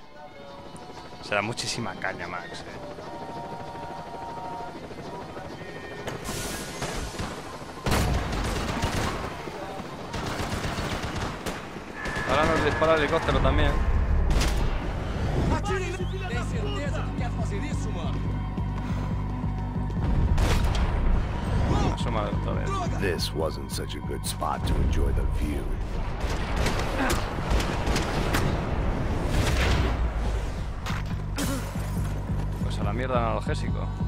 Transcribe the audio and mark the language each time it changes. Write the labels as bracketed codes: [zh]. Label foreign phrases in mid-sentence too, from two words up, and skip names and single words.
[es] Se da muchísima caña, Max, eh. Ahora nos dispara el helicóptero también. [pt] Tem certeza que quer fazer isso, mano? [es] Asoma otra vez. [en] This wasn't such a good spot to enjoy the view. [es] Pues a la mierda analgésico.